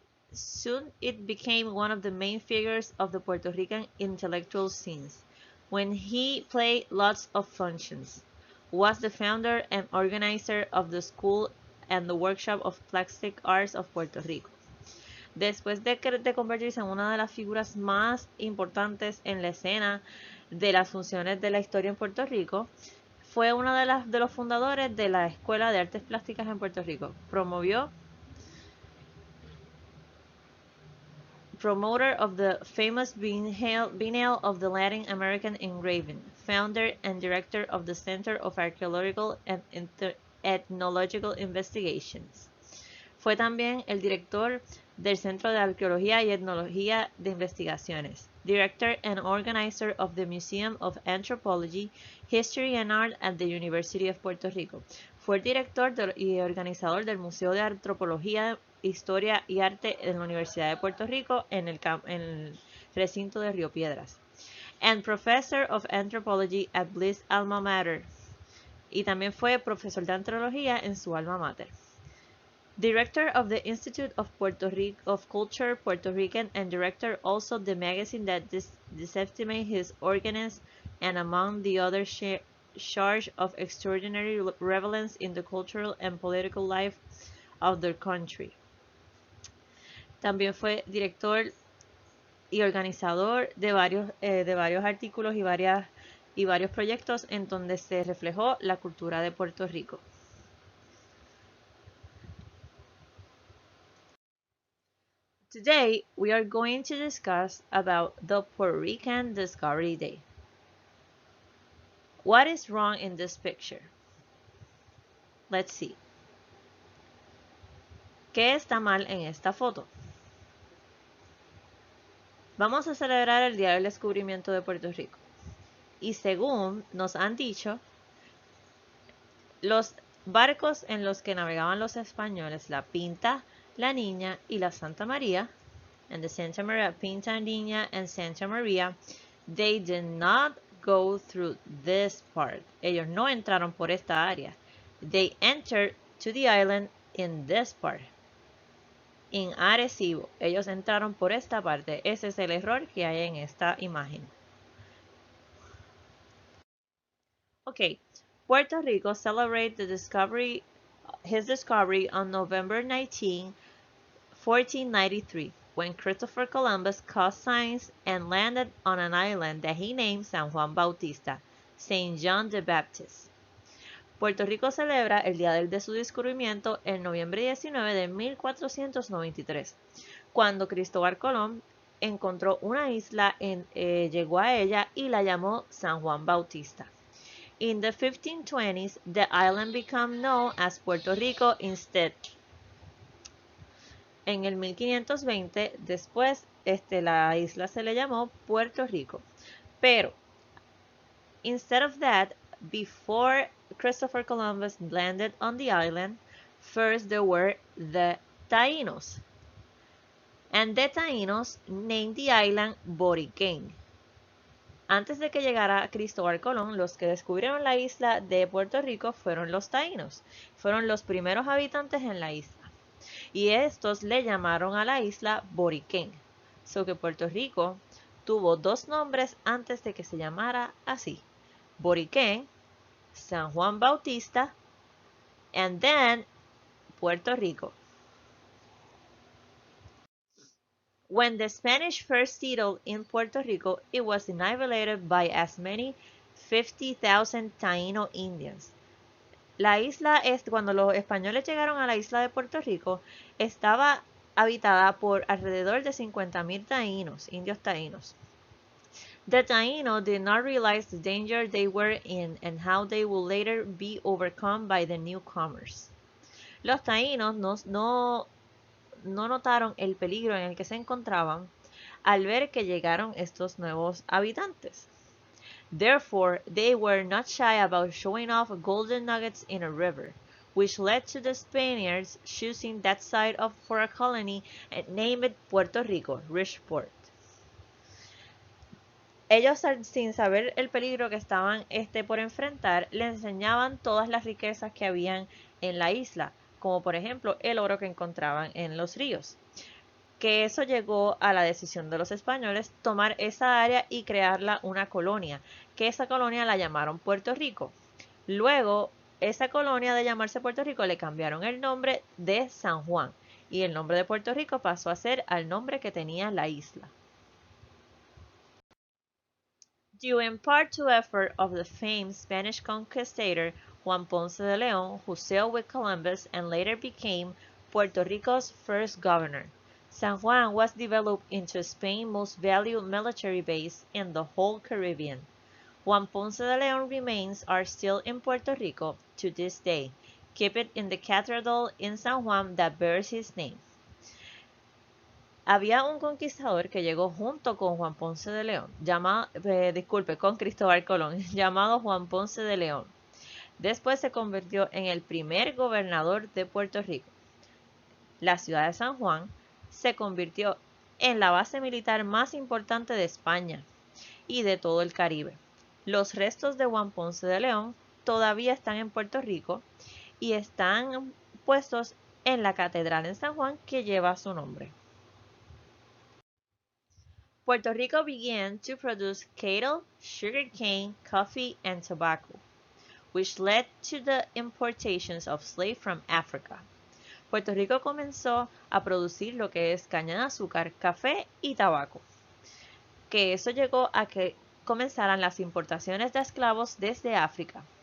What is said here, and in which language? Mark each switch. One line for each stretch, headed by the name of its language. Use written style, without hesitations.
English: Soon it became one of the main figures of the Puerto Rican intellectual scenes, when he played lots of functions. Was the founder and organizer of the School and the Workshop of Plastic Arts of Puerto Rico.
Spanish: Después de convertirse en una de las figuras más importantes en la escena de las funciones de la historia en Puerto Rico, fue uno de los fundadores de la Escuela de Artes Plásticas en Puerto Rico.
English: Promoter of the famous Biennial of the Latin American Engraving, founder and director of the Center of Archaeological and Ethnological Investigations.
Spanish: Fue también el director del Centro de Arqueología y Etnología de Investigaciones,
English: director and organizer of the Museum of Anthropology, History and Art at the University of Puerto Rico.
Spanish: Fue el director y organizador del Museo de Antropología, Historia y Arte en la Universidad de Puerto Rico en el recinto de Río Piedras.
English: And professor of anthropology at Bliss Alma Mater.
Spanish: Y también fue profesor de antropología en su alma mater.
English: Director of the Institute of Culture Puerto Rican and director also the magazine that disseminates his organisms and among the other charge of extraordinary relevance in the cultural and political life of their country.
Spanish: También fue director y organizador de varios artículos y varios proyectos en donde se reflejó la cultura de Puerto Rico.
English: Today, we are going to discuss about the Puerto Rican Discovery Day. What is wrong in this picture? Let's see.
Spanish: ¿Qué está mal en esta foto? Vamos a celebrar el Día del Descubrimiento de Puerto Rico. Y según nos han dicho, los barcos en los que navegaban los españoles, la Pinta, la Niña y la Santa María,
English: and the Santa Maria Pintanilla and Santa Maria, they did not go through this part.
Spanish: Ellos no entraron por esta área.
English: They entered to the island in this part.
Spanish: En Arecibo, ellos entraron por esta parte. Ese es el error que hay en esta imagen.
English: Okay, Puerto Rico celebrated his discovery on November 19, 1493, when Christopher Columbus caused signs and landed on an island that he named San Juan Bautista, Saint John the Baptist.
Spanish: Puerto Rico celebra el día de su descubrimiento el noviembre 19 de 1493, cuando Cristóbal Colón encontró una isla, llegó a ella y la llamó San Juan Bautista.
English: In the 1520s, the island became known as Puerto Rico instead.
Spanish: En el 1520, después, la isla se le llamó Puerto Rico. Pero,
English: instead of that, before Christopher Columbus landed on the island, first there were the Taínos. And the Taínos named the island Boriquén.
Spanish: Antes de que llegara Cristóbal Colón, los que descubrieron la isla de Puerto Rico fueron los taínos. Fueron los primeros habitantes en la isla. Y estos le llamaron a la isla Boriquén.
English: So
Spanish: que Puerto Rico tuvo dos nombres antes de que se llamara así.
English: Boriquén, San Juan Bautista, and then Puerto Rico. When the Spanish first settled in Puerto Rico, it was inhabited by as many 50,000 Taíno Indians.
Spanish: La isla cuando los españoles llegaron a la isla de Puerto Rico, estaba habitada por alrededor de 50,000 taínos, indios taínos.
English: The Taíno did not realize the danger they were in and how they would later be overcome by the newcomers.
Spanish: Los taínos no notaron el peligro en el que se encontraban al ver que llegaron estos nuevos habitantes.
English: Therefore, they were not shy about showing off golden nuggets in a river, which led to the Spaniards choosing that site for a colony and named it Puerto Rico, Rich Port.
Spanish: Ellos, sin saber el peligro que estaban por enfrentar, le enseñaban todas las riquezas que habían en la isla, como por ejemplo el oro que encontraban en los ríos. Que eso llegó a la decisión de los españoles tomar esa área y crearla una colonia, que esa colonia la llamaron Puerto Rico. Luego, esa colonia de llamarse Puerto Rico le cambiaron el nombre de San Juan y el nombre de Puerto Rico pasó a ser al nombre que tenía la isla.
English: Due in part to effort of the famed Spanish conquistador Juan Ponce de León, who sailed with Columbus and later became Puerto Rico's first governor, San Juan was developed into Spain's most valued military base in the whole Caribbean. Juan Ponce de León remains are still in Puerto Rico to this day, kept in the cathedral in San Juan that bears his name.
Spanish: Había un conquistador que llegó junto con Juan Ponce de León, con Cristóbal Colón, llamado Juan Ponce de León. Después se convirtió en el primer gobernador de Puerto Rico. La ciudad de San Juan se convirtió en la base militar más importante de España y de todo el Caribe. Los restos de Juan Ponce de León todavía están en Puerto Rico y están puestos en la catedral en San Juan que lleva su nombre.
English: Puerto Rico began to produce cattle, sugarcane, coffee, and tobacco, which led to the importations of slaves from Africa.
Spanish: Puerto Rico comenzó a producir lo que es caña de azúcar, café y tabaco, que eso llegó a que comenzaran las importaciones de esclavos desde África.